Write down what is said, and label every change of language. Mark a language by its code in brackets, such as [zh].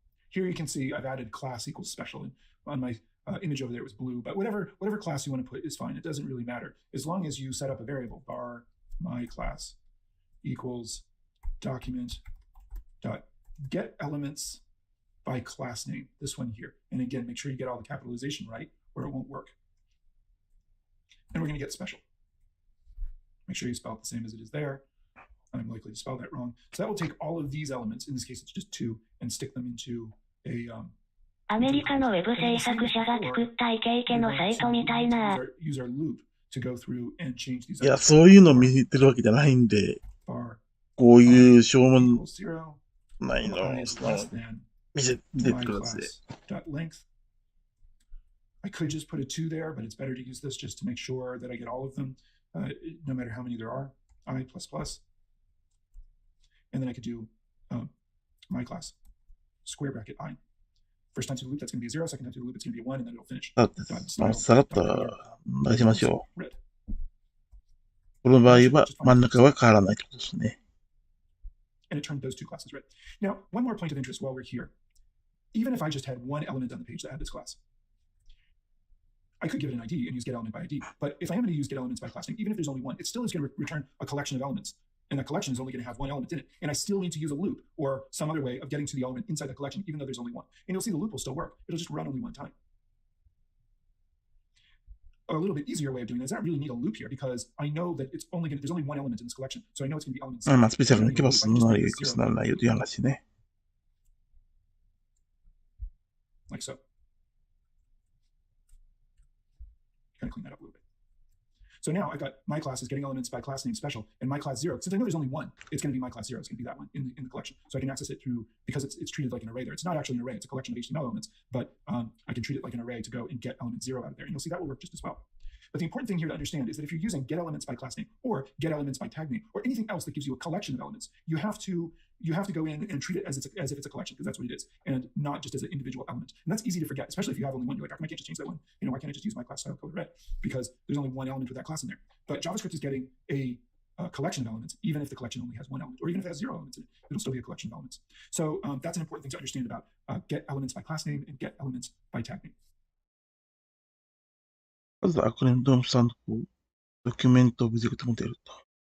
[en] Here you can see I've added class equals special. And on my image over there it was blue, but whatever class you want to put is fine. It doesn't really matter as long as you set up a variable var my class equals document dot get elements by class name, this one here. And again, make sure you get all the capitalization right or it won't work. And we're going to get special. Make sure you spell it the same as it is there. I'm likely to spell that wrong. So that will take all of these elements, in this case it's just 2, and stick them into a [ja] アメリカのウェブ制作者が作ったイケイケのサイトみたいな。 [en] use our loop to go through and change these. [ja] いや、そういうのを見せてるわけじゃないんで、こういうしょうもないのを見せてください。 [en] I could just put a 2 there, but it's better to use this just to make sure that I get all of them, no matter how many there are. I++. And then I could do my class, square bracket I. First time through the loop, that's going to be a 0. Second time through the loop, it's going to be a 1, and then it'll finish. [ja] さらっと出しましょう。この場合は真ん中は変わらないってことですね。 [en] And it turned those 2 classes red. Now, one more point of interest while we're here. Even if I just had one element on the page that had this class, I could give it an ID and use getElement by ID. But if I am going to use getElements by class name, even if there's only one, it still is going to return a collection of elements. And that collection is only going to have one element in it. And I still need to use a loop or some other way of getting to the element inside the collection, even though there's only one. And you'll see the loop will still work. It'll just run only one time. A little bit easier way of doing that is I don't really need a loop here because I know that it's only there's only one element in this collection. So I know it's going to be elements. [ja] まあ、スペシャルに行けばそんなにならないよという話ね。 [en] Like so. Kind of clean that up a little bit. So now I've got my class is getting elements by class name special, and my class 0. Since I know there's only one, it's going to be my class 0. It's going to be that one in the collection. So I can access it through, because it's treated like an array there. It's not actually an array. It's a collection of HTML elements, but I can treat it like an array to go and get element 0 out of there. And you'll see that will work just as well. But the important thing here to understand is that if you're using get elements by class name or get elements by tag name or anything else that gives you a collection of elements, you have to go in and treat it as if it's a collection, because that's what it is, and not just as an individual element. And that's easy to forget, especially if you have only one. You're like, I can't just change that one. Why can't I just use my class style code red? Because there's only one element with that class in there. But JavaScript is getting a collection of elements, even if the collection only has one element, or even if it has 0 elements in it, it'll still be a collection of elements. So that's an important thing to understand about get elements by class name and get elements by tag name. [ja] まずアクロニムさんのドキュメントオブジェクトモデルと。